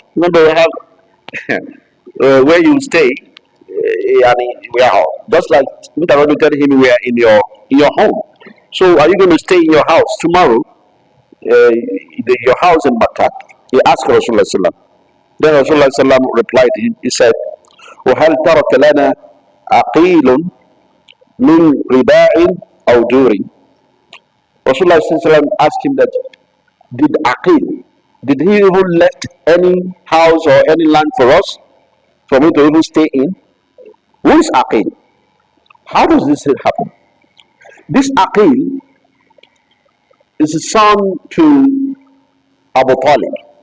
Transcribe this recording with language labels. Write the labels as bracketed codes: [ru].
[en] Remember, we have where you stay, we are just like Mr. tell him we are in your home. So are you going to stay in your house tomorrow? Your house in Mecca?" He asked Rasulullah. Then Rasulullah replied to him. He said, [ar] وَهَلْ تَرَكَ لَنَا عَقِيلٌ مِنْ رِبَاءٍ أَوْ دُورٍ. [en] Rasulullah asked him that, did he even left any house or any land for us, for me to even stay in? Who is Aqil? How does this happen? This Aqil is a son to Abu Talib.